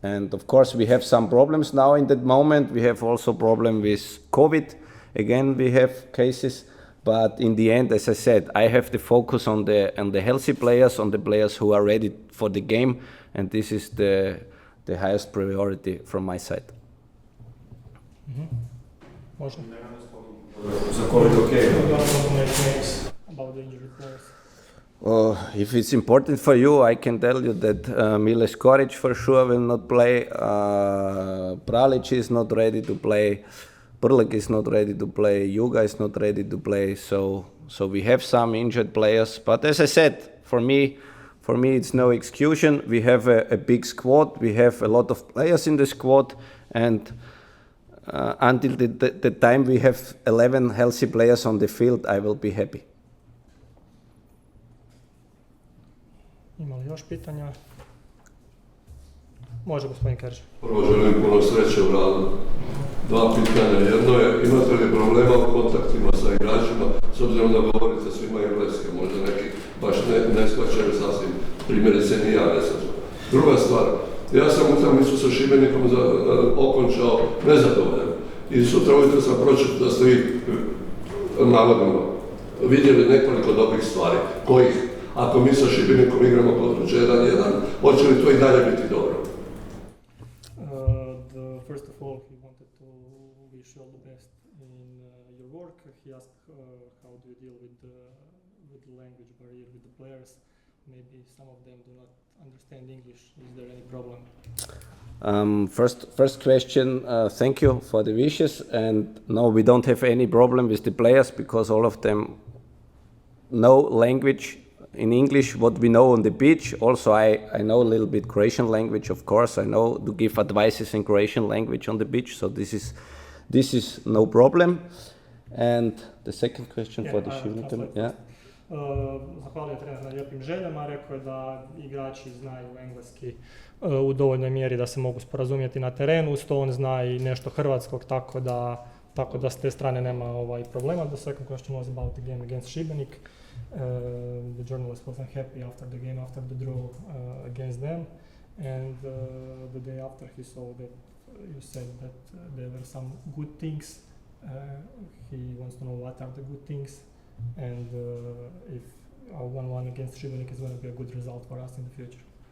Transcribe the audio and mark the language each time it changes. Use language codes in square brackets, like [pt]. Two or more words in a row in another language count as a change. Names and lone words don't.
[en] And of course, we have some problems now in that moment. We have also problem with COVID. Again, we have cases. But in the end, as I said, I have the focus on the healthy players, on the players who are ready for the game. And this is the highest priority from my side. [hr] Možda. Za COVID okay. [en] About the injured players. If it's important for you, I can tell you that Mile Skoric for sure will not play. Pralic is not ready to play. Prlek is not ready to play. Juga is not ready to play. So we have some injured players. But as I said, for me it's no excuse. We have a big squad. We have a lot of players in the squad, and until the time we have 11 healthy players on the field, I will be happy. [hr] Ima li još pitanja? Može, gospodin Kerž. Prvo želim puno sreće u radu. Dva pitanja. Jedno je, imate li problema u kontaktima sa igračima, s obzirom da govorite svima engleski, možda neki baš ne shvaćaju sasvim, primjerice ni ja ne shvaćam. Druga stvar, ja sam utakmicu sa Šibenikom okončao nezadovoljan i sutra ujutro sam pročitao da ste vi navodno vidjeli nekoliko dobrih stvari, kojih, ako mi sa Šibenikom igramo kod 1-1, hoće li to i dalje biti dobro? [en] First of all, he wanted to wish you all the best in your work. He asked how do you deal with the language barrier with the players. Maybe some of them do not understand English. Is there any problem? First question, thank you for the wishes. And no, we don't have any problem with the players because all of them know language in English, what we know on the pitch. Also, I know a little bit Croatian language, of course. I know to give advices in Croatian language on the pitch, so this is no problem. And the second question for the Šibenikom, [hr] Zahvalio trener na lijepim željama, rekao je da igrači znaju engleski u dovoljnoj mjeri da se mogu sporazumjeti na terenu, uz to on zna i nešto hrvatskog, tako da s te strane nema problema. [en] The second question was about the game against Šibenik. The journalist wasn't happy after the game, after the draw against them, and the day after he saw that you said that there were some good things. He wants to know what are the good things, and if our 1-1 against Šibenik is going to be a good result for us in the future.